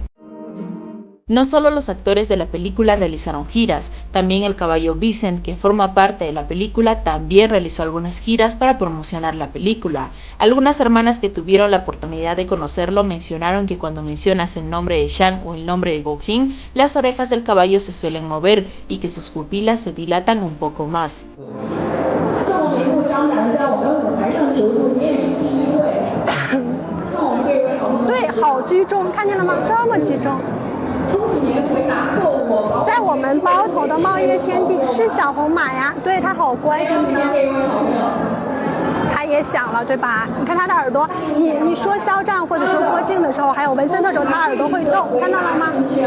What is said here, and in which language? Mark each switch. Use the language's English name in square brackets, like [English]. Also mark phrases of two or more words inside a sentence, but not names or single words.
[Spanish] No solo los actores de la película realizaron giras, también el caballo Vincent, que forma parte de la película, también realizó algunas giras para promocionar la película. Algunas hermanas que tuvieron la oportunidad de conocerlo mencionaron que cuando mencionas el nombre de Sean o el nombre de Go-Hin, las orejas del caballo se suelen mover y que sus pupilas se dilatan un poco más. [Chinese] 对，好居中，看见了吗？这么集中。恭喜你们回答错误。在我们包头的茂业天地是小红马呀，对，它好乖，今天。它也响了，对吧？你看它的耳朵，你说肖战或者说郭靖的时候，还有文森特的时候，它耳朵会动，看到了吗？